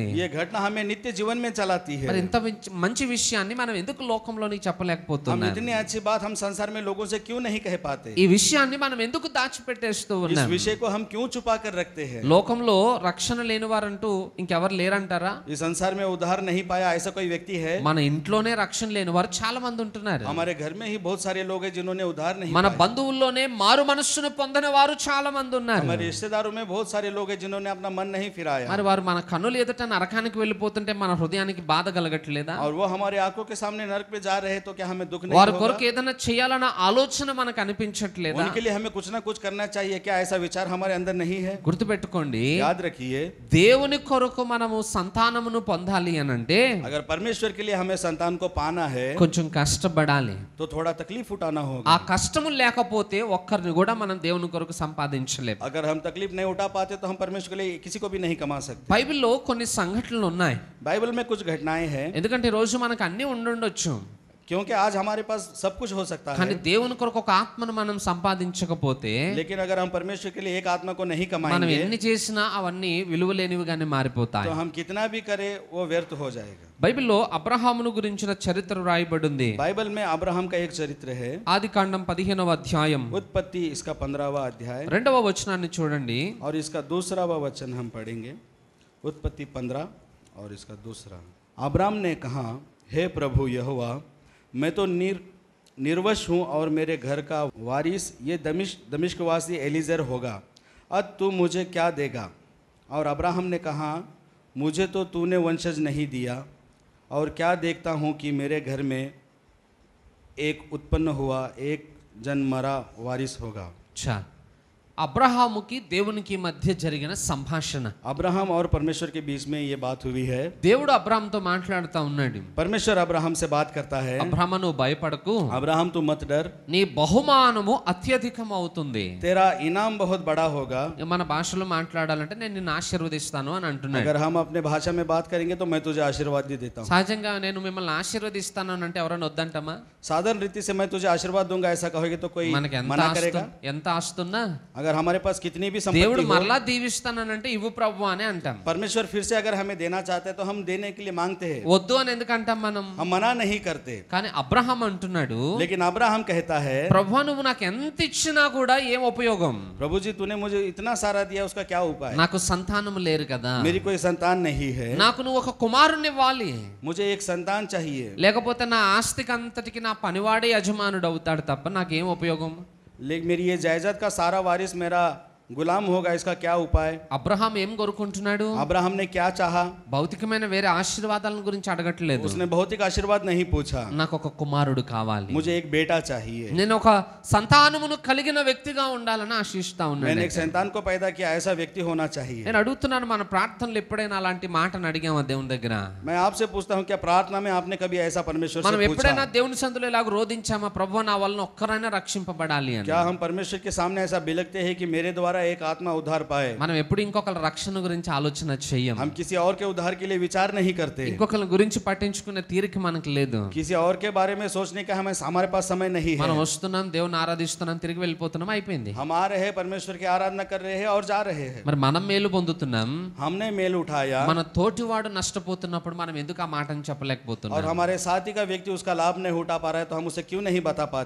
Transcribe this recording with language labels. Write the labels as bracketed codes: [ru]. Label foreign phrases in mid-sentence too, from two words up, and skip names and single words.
[hi] ये घटना हमें नित्य जीवन में चलाती है. [te] మరి ఇంత మంచి విషయాన్ని మనం ఎందుకు లోకంలోనికి [hi] हम [te] చెప్పలేకపోతున్నాం? [hi] इतनी अच्छी बात हम संसार में लोगों से क्यों नहीं कह पाते? [te] ఈ విషయాన్ని మనం ఎందుకు దాచిపెట్టేస్తూ [hi] इस [te] ఉన్నాం? [hi] विषय को हम क्यों छुपा कर रखते हैं? [te] లోకంలో రక్షణ లేని వారంటూ ఇంకెవరు లేరంటారా? [hi] इस संसार में उद्धार नहीं पाया ऐसा कोई व्यक्ति है? [te] మన ఇంట్లోనే రక్షణ లేని వారు చాలా మంది ఉంటున్నారు. [hi] हमारे घर में ही बहुत सारे लोग हैं जिन्होंने उद्धार नहीं [te] మన [hi] पाया. [te] బంధువుల్లోనే మారు మనస్సును పొందిన వారు చాలా మంది ఉన్నారు. [hi] हमारे रिश्तेदारों में बहुत सारे लोग हैं जिन्होंने अपना मन नहीं फिराया. [te] మరి వారు మన కన్నుల ఎదుట నరకానికి వెళ్ళిపోతుంటే మన హృదయానికి బాధ కలగట్లేదా? [hi] और वो हमारे आंखों के सामने नरक में जा रहे हैं तो क्या हमें दुख नहीं [te] వారి [hi] होगा? [te] కొరకు ఏదైనా చేయాలన్న ఆలోచన మనకు అనిపించట్లేదా? [hi] उनके लिए हमें कुछ ना कुछ करना चाहिए, क्या ऐसा विचार हमारे अंदर नहीं है? [te] గుర్తుపెట్టుకోండి, [hi] याद रखिए, [te] దేవుని కొరకు మనము సంతానమును పొందాలి అని అంటే [hi] अगर परमेश्वर के लिए हमें संतान को पाना है [te] కొంచెం కష్టపడాలి. [hi] तो थोड़ा तकलीफ उठाना [te] ఆ [hi] होगा. [te] కష్టము లేకపోతే ఒక్కరిని కూడా మనం దేవుని కొరకు సంపాదించలేము. [hi] अगर हम तकलीफ नहीं उठा पाते तो हम परमेश्वर के लिए किसी को भी नहीं कमा सकते. [te] బైబిల్లో కొన్ని సంఘటనలు ఉన్నాయి, [hi] बाइबल में कुछ घटनाएं हैं, [te] ఎందుకంటే ఈ రోజు మనకు అన్ని ఉండుండొచ్చు, [hi] क्योंकि आज हमारे पास सब कुछ हो सकता [te] కానీ [hi] है. [te] దేవుని కొరకు ఒక ఆత్మను మనం సంపాదించకపోతే [hi] लेकिन अगर हम परमेश्वर के लिए एक आत्मा को नहीं [te] మనం [hi] कमाएंगे [te] ఎన్ని చేసినా అవన్నీ విలువలేనివిగానే మారిపోతాయి. [hi] तो हम कितना भी करें वो व्यर्थ हो जाएगा. [te] బైబిల్లో అబ్రహామును గురించిన చరిత్ర రాయబడింది. [hi] बाइबल में अब्राहम का एक चरित्र है. [te] ఆదికాండం 15వ అధ్యాయం [hi] उत्पत्ति इसका 15वां अध्याय [te] 2వ వచనాన్ని చూడండి. [hi] और इसका 2वां वचन हम पढ़ेंगे. उत्पत्ति 15 और इसका 2. अब्राम ने कहा, हे प्रभु यहोवा, मैं तो निर्वश हूँ और मेरे घर का वारिस ये दमिश्कवासी एलीजर होगा. अब तू मुझे क्या देगा? और अब्राहम ने कहा, मुझे तो तूने वंशज नहीं दिया, और क्या देखता हूँ कि मेरे घर में एक उत्पन्न हुआ, एक जन्मरा वारिस होगा. [te] చా అబ్రహాముకి దేవునికి మధ్య జరిగిన సంభాషణ. [hi] अब्राहम और परमेश्वर के बीच में ये बात हुई है. [te] దేవుడు అబ్రహాంతో మాట్లాడుతూ ఉన్నాడు. [hi] परमेश्वर अब्राहम से बात करता है, [te] అబ్రహాము నువ్వు భయపడకు, [hi] अब्राहम तू मत डर, [te] నీ బహుమానము అత్యధికం అవుతుంది. [hi] तेरा इनाम बहुत बड़ा होगा. [te] మన భాషలో మాట్లాడాలంటే నేను నిన్ను ఆశీర్వదిస్తాను అని అంటున్నాడు. [hi] अगर हम अपने भाषा में बात करेंगे तो मैं तुझे आशीर्वाद भी देता हूँ. [te] సహజంగా నేను మిమ్మల్ని ఆశీర్వదిస్తాను అని అంటే ఎవరైనా వద్దంటామా? [hi] साधारण रीति से मैं तुझे आशीर्वाद दूंगा ऐसा कहोगे तो कोई [te] మనకి [hi] मना करेगा? [te] ఎంత ఆస్తున్నా [hi] अगर हमारे पास कितनी भी [te] దేవుడు [hi] संपत्ति हो, [te] మరలా దీవిస్తానంటే ఇవ్వు ప్రభు అని అంటాం. [hi] परमेश्वर फिर से अगर हमें देना चाहते हैं तो हम देने के लिए मांगते हैं, [te] వద్దు అని ఎందుకు అంటాం మనం? [hi] हम मना नहीं करते. [te] కానీ అబ్రహాం అంటున్నాడు, [hi] लेकिन अब्राहम कहता है, [te] ప్రభు నువ్వు నాకు ఎంత ఇచ్చినా కూడా ఏం ఉపయోగం, [hi] प्रभु जी तूने मुझे इतना सारा दिया, उसका क्या उपाय? [te] నాకు సంతానం లేరు కదా, [hi] मेरी कोई संतान नहीं है, [te] నాకు నువ్వు ఒక కుమారుని ఇవ్వాలి, [hi] मुझे एक संतान चाहिए. [te] లేకపోతే నా ఆస్తికి అంతటికి నా పనివాడే యజమానుడు అవుతాడు తప్ప నాకేం ఉపయోగం? [hi] लेकिन मेरी ये जायदाद का सारा वारिस मेरा गुलाम होगा, इसका क्या उपाय? [te] అబ్రహాం ఏం కోరుకుంటున్నాడు? [hi] अब्राहम ने क्या चाहा? [te] భౌతికమైన వేరే ఆశీర్వాదాల గురించి అడగట్లేదు. [hi] उसने भौतिक आशीर्वाद नहीं पूछा, [te] నాకు ఒక కుమారుడు కావాలి, [hi] मुझे एक बेटा चाहिए. [te] నేను ఒక సంతానమును కలిగిన వ్యక్తిగా ఉండాలని ఆశిస్తా [hi] मैंने [te] ఉన్నాను. [hi] एक संतान को पैदा किया, ऐसा व्यक्ति होना चाहिए. [te] నేను అడుగుతున్నాను, మన ప్రార్థనలు ఎప్పుడైనా అలాంటి మాటను అడిగామా దేవుని దగ్గర? [hi] मैं आपसे पूछता हूँ, क्या प्रार्थना में आपने कभी ऐसा परमेश्वर [te] మనం [hi] से पूछा? [te] ఎప్పుడైనా దేవుని సందులో ఇలాగ రోధించామా, ప్రభువా నా వలన ఒక్కరైనా రక్షింపబడాలి అని? [hi] क्या हम परमेश्वर के सामने ऐसा बिलखते हैं कि मेरे द्वारा हमारा एक आत्मा उद्धार पाए। [te] మనం ఎప్పుడు ఇంకొకరి రక్షణ గురించి ఆలోచన చెయ్యం. [hi] हम किसी और के उद्धार के लिए विचार नहीं करते, [te] ఇంకొకరి గురించి పట్టించుకునే తీరిక మనకు లేదు. [hi] किसी और के बारे में सोचने का हमारे पास समय नहीं है। [te] మనం వస్తున్నాం, దేవుని ఆరాధిస్తున్నాం, తిరిగి వెళ్ళిపోతున్నాం, అయిపోయింది. [hi] हम आ रहे हैं, परमेश्वर की आराधना कर रहे हैं और जा रहे हैं। [te] మరి మనం మేలు పొందుతున్నాం, [hi] हमने मेल उठाया [te] మన తోటివాడు నష్టపోతున్నప్పుడు మనం ఎందుకు ఆ మాటను [hi] और [te] చెప్పలేకపోతున్నాం? [hi] हमारे साथी का व्यक्ति उसका लाभ नहीं उठा पा रहा है, तो हम उसे क्यों नहीं बता पाते?